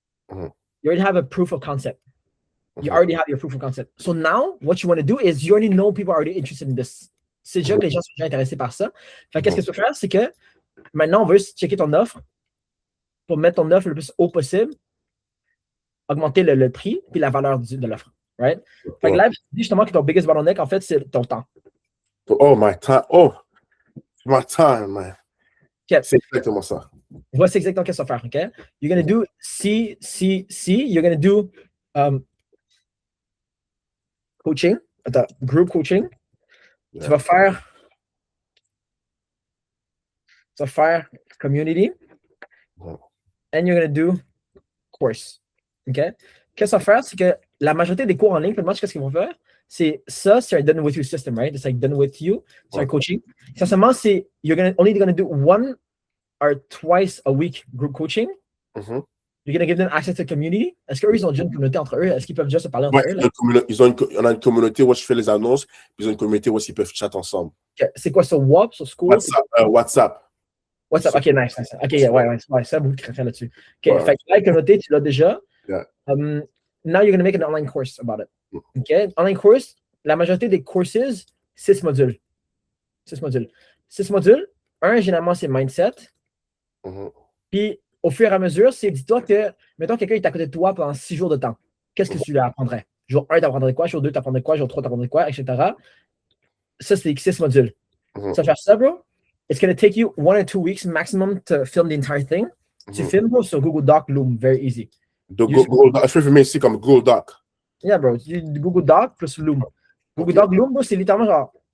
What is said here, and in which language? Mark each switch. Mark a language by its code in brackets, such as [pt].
[en] You already have a proof of concept. You already have your proof of concept. So now, what you want to do is you already know people are already interested in this. [fr] C'est déjà que les gens sont déjà intéressés par ça. Fait qu'est-ce que tu peux faire, c'est que maintenant, on veut checker ton offre pour mettre ton offre le plus haut possible, augmenter le prix puis la valeur de l'offre. Right? Fait que là, je dis justement que ton [en] biggest bottleneck, [fr] en fait, c'est ton temps. [en] Oh, my time. Oh, my time, man. Okay. [fr] C'est exactement ça. Voici exactement ce que ça va faire, OK? [en] You're going to do C. You're going to do coaching, group coaching. Yeah. [fr] Tu vas faire community. [en] And you're going to do course. OK? [fr] Qu'est-ce que ça va faire? C'est que la majorité des cours en ligne, [en] pretty much, [fr] qu'est-ce qu'ils vont faire? C'est un [en] done with you system, right? It's like done with you. [fr] C'est un coaching. Essentiellement, [en] you're only going to do 1 or 2 a week group coaching. You're going to give them access to the community? [fr] Est-ce qu'eux, ils ont déjà une communauté entre eux? Est-ce qu'ils peuvent déjà se parler entre eux? On a une communauté où je fais les annonces, puis ils ont une communauté où ils peuvent chatter ensemble. [en] Okay. [fr] C'est quoi, sur WhatsApp, sur School? WhatsApp. [en] WhatsApp, ok, nice. [fr] Ok, ouais, ça, beaucoup de créateurs là-dessus. Ok, fait que la communauté, tu l'as déjà. [en] Yeah. Now you're going to make an online course about it. [fr] Ok, [en] online course, [fr] la majorité des courses, 6 modules. 6 modules. Un, généralement, c'est mindset. Puis, au fur et à mesure, c'est dis-toi que, mettons, quelqu'un est à côté de toi pendant 6 jours de temps. Qu'est-ce que tu lui apprendrais? Jour 1, tu apprendrais quoi? Jour 2, tu apprendrais quoi? Jour 3, tu apprendrais quoi? Etc. Ça, c'est les 6 modules. Ça fait ça, bro. [en] It's going to take you 1 or 2 weeks maximum to film the entire thing. [fr] Tu filmes, bro, sur Google Doc, Loom, [en] very easy. [fr] Google Doc, je peux filmer ici comme Google Doc. [en] Yeah, bro. Google Doc plus Loom. [fr] Google Doc, Loom, bro, c'est littéralement genre.